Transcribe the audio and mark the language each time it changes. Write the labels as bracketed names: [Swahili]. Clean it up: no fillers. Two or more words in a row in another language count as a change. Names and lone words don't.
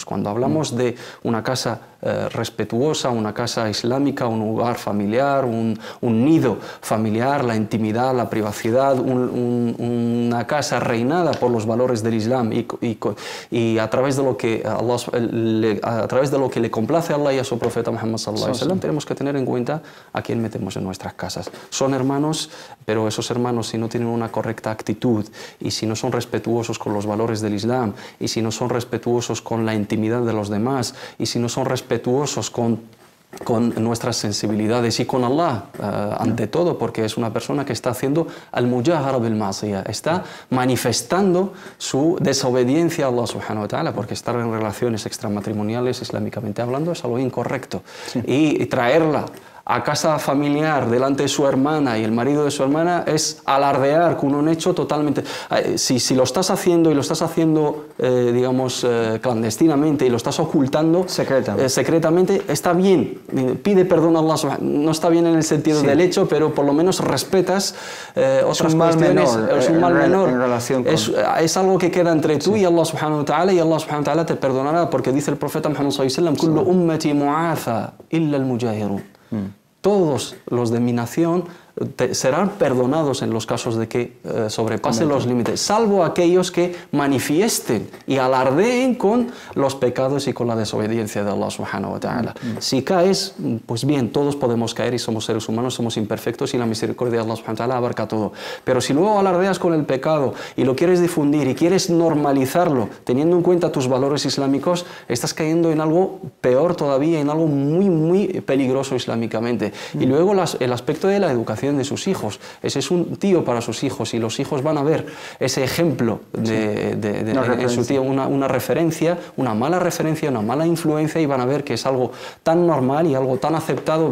[Spanish] Cuando hablamos de una casa respetuosa, una casa islámica, un hogar familiar, un nido familiar, la intimidad, la privacidad, una casa reinada por los valores del Islam y a través de lo que a través de lo que le complace a Allah y a su profeta Muhammad [Arabic] صلى الله عليه وسلم, [Spanish] tenemos que tener en cuenta a quién metemos en nuestras casas. Son hermanos, pero esos hermanos, si no tienen una correcta actitud y si no son respetuosos con los valores del Islam y si no son respetuosos con la intimidad de los demás y si no son respetuosos con nuestras sensibilidades y con Allah, ante todo, porque es una persona que está haciendo [Arabic] المجاهرة بالمعصية, [Spanish] está manifestando su desobediencia a Allah [Arabic] سبحانه وتعالى, [Spanish] porque estar en relaciones extramatrimoniales, islámicamente hablando, es algo incorrecto. Y traerla a casa familiar delante de su hermana y el marido de su hermana es alardear con un hecho totalmente... Si lo estás haciendo y lo estás haciendo, digamos, clandestinamente y lo estás ocultando secretamente, está bien, pide perdón a Allah, no está bien en el sentido del hecho, pero por lo menos respetas otras cuestiones. Es un mal menor. En relación con... es algo que queda entre tú y Allah [Arabic] سبحانه وتعالى, [Spanish] y Allah [Arabic] سبحانه وتعالى [Spanish] te perdonará, porque dice el profeta Muhammad [Arabic] صلى الله عليه وسلم: كل أمتي معافى إلا المجاهرون. [Spanish] Todos los de mi nación serán perdonados en los casos de que sobrepasen los límites, salvo aquellos que manifiesten y alardeen con los pecados y con la desobediencia de Allah [Arabic] سبحانه وتعالى. [Spanish] Si caes, pues bien, todos podemos caer y somos seres humanos, somos imperfectos y la misericordia de Allah [Arabic] سبحانه وتعالى [Spanish] abarca todo. Pero si luego alardeas con el pecado y lo quieres difundir y quieres normalizarlo, teniendo en cuenta tus valores islámicos, estás cayendo en algo peor todavía, en algo muy, muy peligroso islámicamente. Y luego el aspecto de la educación de sus hijos. Ese es un tío para sus hijos y los hijos van a ver ese ejemplo en su tío, una referencia, una mala influencia, y van a ver que es algo tan normal y algo tan aceptado.